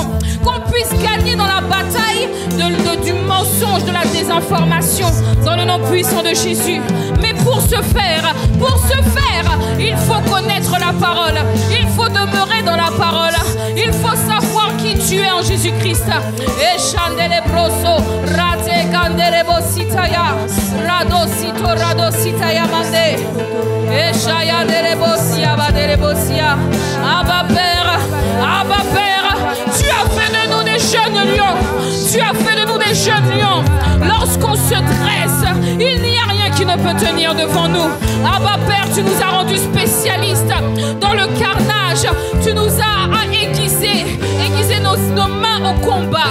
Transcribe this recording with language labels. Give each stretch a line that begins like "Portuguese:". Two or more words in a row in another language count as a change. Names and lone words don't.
French: Qu'on puisse gagner dans la bataille du mensonge, de la désinformation. Dans le nom puissant de Jésus. Mais pour ce faire, il faut connaître la parole. Il faut demeurer dans la parole. Il faut savoir qui tu es en Jésus-Christ. Et chandele broso, rate candele bositaya, radosito radositaya mande. Et chaya dele bosia, badele bosia. Abba Père, tu as fait de nous des jeunes lions. Tu as fait de nous des jeunes lions. Lorsqu'on se dresse, il n'y a rien qui ne peut tenir devant nous. Abba Père, tu nous as rendus spécialistes dans le carnage. Tu nous as aiguisé nos mains au combat.